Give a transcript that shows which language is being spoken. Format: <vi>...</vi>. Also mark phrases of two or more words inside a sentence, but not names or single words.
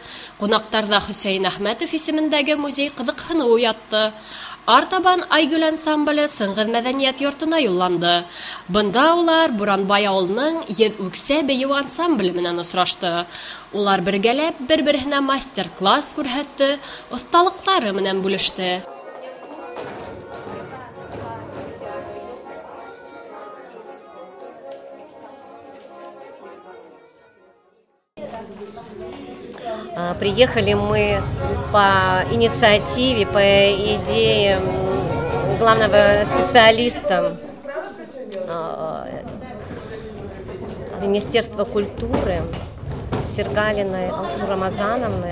<ba>Ҡунаҡтарҙа Хөсәйен Әхмәтов исемендәге музей ҡыҙыҡһыныу уятты. Артабан Айгөл ансамбле Сыңғыҙ мәҙәниәт йортона юлланды. Бында улар Буранбай ауылының Еҙ үксә бейеү ансамбле менән осрашты. Улар бергәләп бер-береһенә мастер-класс күрһәтте, оҫталыҡтары менән бүлеште.</ba> <ru>Приехали мы по инициативе, по идее главного специалиста Министерства культуры Сергалиной Алсу Рамазановны.</ru>